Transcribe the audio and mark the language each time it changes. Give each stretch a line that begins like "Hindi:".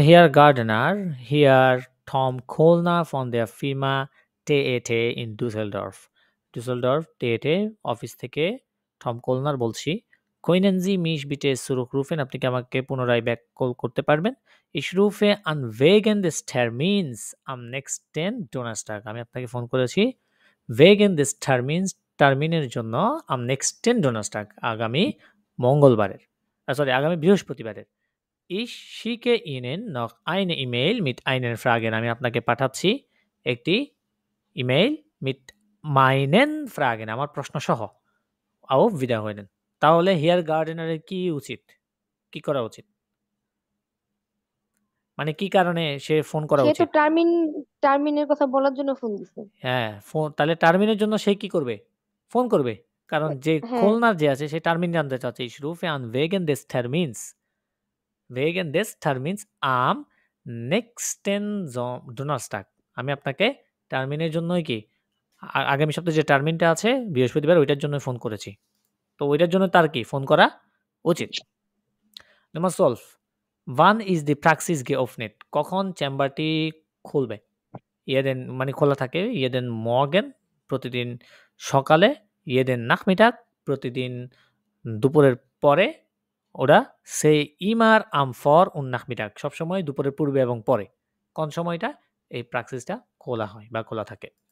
German: Herr Gardner, hier Tom Kollner von der Firma TET in Düsseldorf.
Bangla: Düsseldorf TET office থেকে Tom কোলনার বলছি।
German: Können Sie mich bitte zurückrufen?
Bangla: আপনি কি আমাকে পুনরায় back call করতে পারবেন?
German: Ich rufe an wegen des Termins am nächsten Donnerstag.
Bangla: আমি আপনাকে ফোন করেছি
German: wegen des Termins,
Bangla: টার্মিনের জন্য
German: am nächsten Donnerstag,
Bangla: আগামী মঙ্গলবারের, আগামী বৃহস্পতিবারের।
German: Ich schicke Ihnen noch eine E-Mail mit einer Frage.
Bangla: আমি আপনাকে পাঠাচ্ছি একটি ইমেইল
German: mit meinen Fragen,
Bangla: আমার প্রশ্ন সহ।
German: Auf Wiederhören.
Bangla: তাহলে হেয়ার গার্ডেনারের কি উচিত, কি করা উচিত, মানে কি কারণে সে ফোন করা সে তো উচিত? টার্মিনের কথা বলার জন্য ফোন দিছে। হ্যাঁ, তাহলে টার্মিনের জন্য সে কি করবে? ফোন করবে, কারণ যে হ্যাঁ খুলনার যে আছে সে টার্মিন জানতে চাচ্ছে।
German: Ich rufe an wegen des Termins, wegen des Termins am nächsten Donnerstag.
Bangla: আমি আপনাকে টার্মিনের জন্যই কি আগামী সপ্তাহে যে টার্মিনটা আছে বৃহস্পতিবার, ওইটার জন্য ফোন করেছি। তো ওইটার জন্য তার কি ফোন করা উচিত।
German: Nummer 12. Wann ist die Praxis geöffnet?
Bangla: কখন চেম্বারটি খুলবে? jeden মানে খোলা থাকে,
German: jeden Morgen
Bangla: প্রতিদিন সকালে,
German: jeden Nachmittag
Bangla: প্রতিদিন দুপুরের পরে, ওরা সেই
German: immer am Vor und Nachmittag
Bangla: সবসময় দুপুরের পূর্বে এবং পরে। কোন সময়টা এই প্র্যাকসিসটা খোলা হয় বা খোলা থাকে?